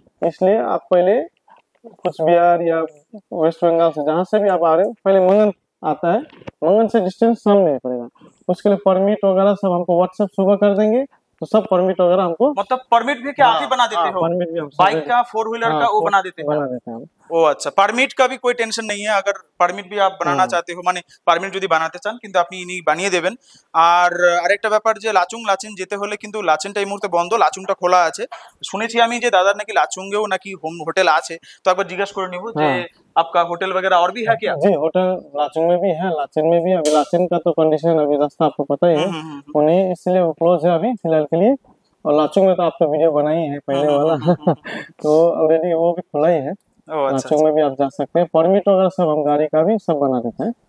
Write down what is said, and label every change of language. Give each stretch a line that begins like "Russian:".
Hindi: इसलिए आप पहले कुछ बिहार या वेस्ट बंगाल से जहाँ से भी आप आ रहे हो, पहले मंगन आता है, मंगन से डिस्टेंस सामने पड़ेगा, उसके लिए परमिट वगैरह सब हमको व्हाट्सएप सुबह कर देंगे, तो सब परमिट वगैरह हमको, मतलब परमिट भी क्या आप ही बना देते हो? परमिट भी हम बाइक का, 4 व्हीलर का वो बना देते हैं? बना देते हैं हम।
Bangla: ও আচ্ছা, পারমিট
Hindi: का भी कोई টেনশন नहीं है, अगर পারমিট भी आप बनाना चाहते हो,
Bangla: মানে পারমিট যদি বানাতে চান কিন্তু আপনি ইনি বানিয়ে দেবেন। আর আরেকটা ব্যাপার যে লাচুং যেতে হলে কিন্তু লাচেনটা এই মুহূর্তে বন্ধ, লাচুংটা খোলা আছে। শুনেছি আমি যে দাদার নাকি লাচুংয়েও নাকি হোম হোটেল আছে, তো একবার জিজ্ঞাসা করে নিব যে
Hindi: आपका होटल वगैरह और भी है क्या? जी होटल लाचुंग में भी है, लाचेन में भी। अभी लाचेन का तो कंडीशन अभी रास्ता आपको पता ही है, उन्हें इसलिए वो क्लोज है अभी फिलहाल के लिए, और लाचुंग में तो आपका वीडियो बनाई है पहले वाला तो ऑलरेडी वो भी खुला ही है। लाचुंग में भी आप जा सकते हैं, परमिट वगैरह सब हम गाड़ी का भी सब बना देते हैं।